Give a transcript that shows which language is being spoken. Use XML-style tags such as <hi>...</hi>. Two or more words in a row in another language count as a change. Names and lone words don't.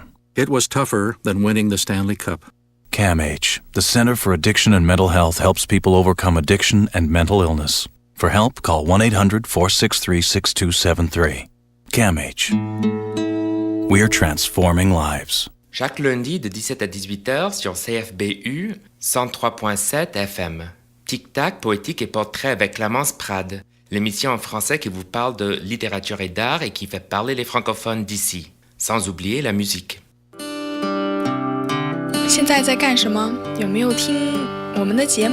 <en>It was tougher than winning the Stanley Cup. CAMH, the Center for Addiction and Mental Health, helps people overcome addiction and mental illness. For help, call 1-800-463-6273. CAMH. We are transforming lives.</en> <fr>Chaque lundi de 17 à 18h sur CFBU 103.7 FM. Tic-tac, poétique et portrait avec Clémence Prade, l'émission en français qui vous parle de littérature et d'art et qui fait parler les francophones d'ici, sans oublier la musique.</fr> <zh>现在在干什么？有没有听我们的节目？</zh>